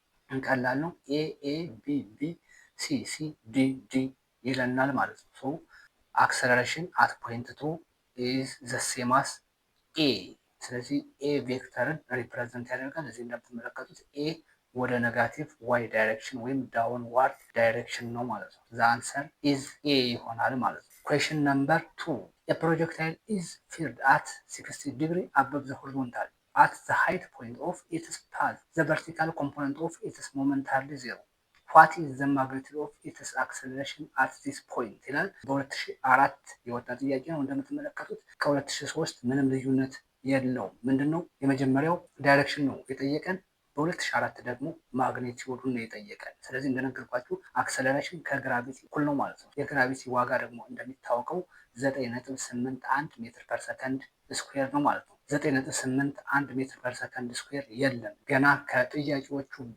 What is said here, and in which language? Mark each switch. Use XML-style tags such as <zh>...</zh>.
<am>እንቀላል ነው። ኤ ኤ ቢ ቢ ሲ ሲ ዲ ዲ ይለናል ማለት ነው።</am> <en>ሶ አክሰለሬሽን አት ፖይንት 2 ኢዝ ዘ ሴም አስ ኤ።</en> <am>ስለዚህ ኤ ቬክተርን ሪፕሬዘንት ያደርጋል። እዚህ እንደምትመለከቱት ኤ ወደ ኔጋቲቭ ዋይ ዳይሬክሽን ወይም ዳውንዋርድ ዳይሬክሽን ነው ማለት ነው።</am> <en>ዘ አንሰር ኢዝ ኤ</en> <am>ይሆናል ማለት ነው።</am> <en>ኩዌሽን ነምበር 2 a projectile is fired at 60 degree above the horizontal at the height point of its path. The vertical component of its momentarily zero. What is the magnitude of its acceleration at this point</en> <am>ይላል። በ2004 የወጣ ጥያቄ ነው። እንደምትመለከቱት ከ2003 ምንም ልዩነት የለውም። ምንድነው? የመጀመሪያው ዳይሬክሽን ነው የጠየቀን። በ2004 ደግሞ ማግኔቲዩዱን ነው የጠየቀን። ስለዚህ እንደነገርኳችሁ አክሰለሬሽን ከግራቪቲ እኩል ነው ማለት ነው። የግራቪቲ ዋጋ ደግሞ እንደሚታወቀው 9.81 ሜትር ፐር ሰከንድ ስኩዌር ነው ማለት ነው። 9.81 ሜትር ፐር ሰከንድ ስኩዌር የለም። ገና ከጥያቄዎቹ</am>